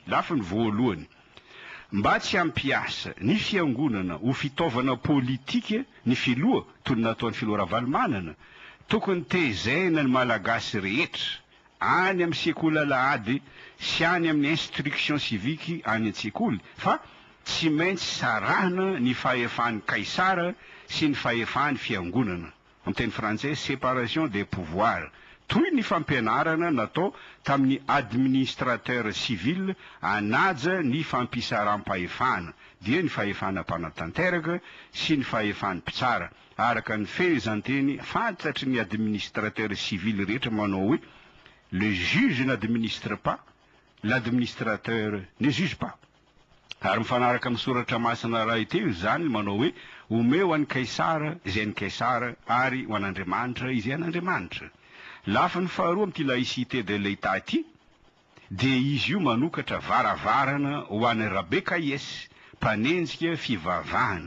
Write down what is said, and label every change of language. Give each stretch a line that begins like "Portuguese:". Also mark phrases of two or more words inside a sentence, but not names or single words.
Malagasy: Lafiny voalohany, mba tsy ampiasa ny fiangonana ho fitaovana politika ny filoha toy ny nataon'ny filoha Ravalomanana, tokony tezaina ny malagasy rehetra any amin'ny sekoly alahady sy any amin'ny
French: instruction civique
Malagasy: any an-tsekoly, fa tsy maintsy sarahana ny fahefan'ny kaisara sy ny fahefan'ny fiangonana. Amin'ny teny frantsay,
French: séparation des pouvoirs,
Malagasy: toy ny fampianarana natao tamin'ny
French: administrateur civil
Malagasy: anaja ny fampisaram-pahefana, dia ny fahefana mpanatanteraka sy ny fahefan'ny mpitsara. Araka ny fehezanteny fantatry ny
French: administrateur civil
Malagasy: rehetra manao hoe
French: le juge n'administre pas, l'administrateur ne juge pas.
Malagasy: Ary mifanaraka amin'ny soratra masina raha iteo zany manao hoe omeo an'ny kaisara izay ny kaisara ary ho an'Andriamanitra izay an'Andriamanitra. Lafiny faharoa amin'ity
French: laïcité de l'État
Malagasy: ity, dia izy io manokatra varavarana ho an'ny Rabekaiesy mpanenjika fivavahana.